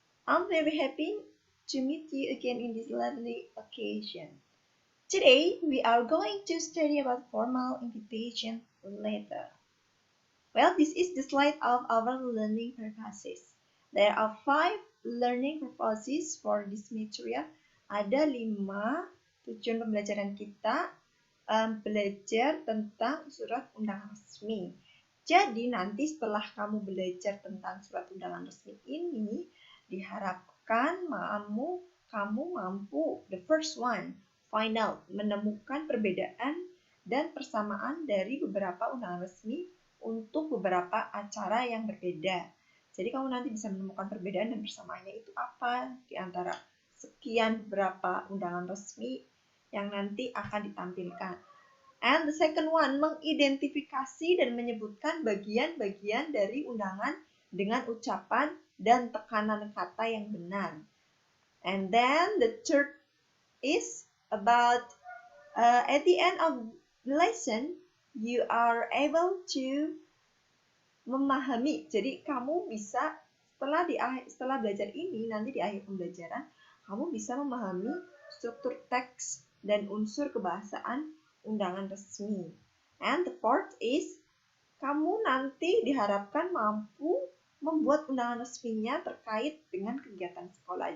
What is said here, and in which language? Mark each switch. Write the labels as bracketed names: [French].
[English] I'm very happy to meet you again in this lovely occasion. Today, we are going to study about formal invitation letter. Well, this is the slide of our learning purposes. There are 5 learning purposes for this material. [Indonesian] Ada 5 tujuan pembelajaran kita belajar tentang surat undangan resmi. Jadi nanti setelah kamu belajar tentang surat undangan resmi ini, diharapkan kamu mampu, [English] the first one, find out, [Indonesian] menemukan perbedaan dan persamaan dari beberapa undangan resmi untuk beberapa acara yang berbeda. Jadi kamu nanti bisa menemukan perbedaan dan persamaannya itu apa di antara sekian beberapa undangan resmi yang nanti akan ditampilkan. [English] And the second one, [Indonesian] mengidentifikasi dan menyebutkan bagian-bagian dari undangan dengan ucapan dan tekanan kata yang benar. [English] And then the third is about at the end of the lesson, you are able to [Indonesian] memahami. Jadi kamu bisa setelah belajar ini, nanti di akhir pembelajaran, kamu bisa memahami struktur teks dan unsur kebahasaan undangan resmi. [English] And the fourth is, [Indonesian] kamu nanti diharapkan mampu membuat undangan resminya terkait dengan kegiatan sekolah.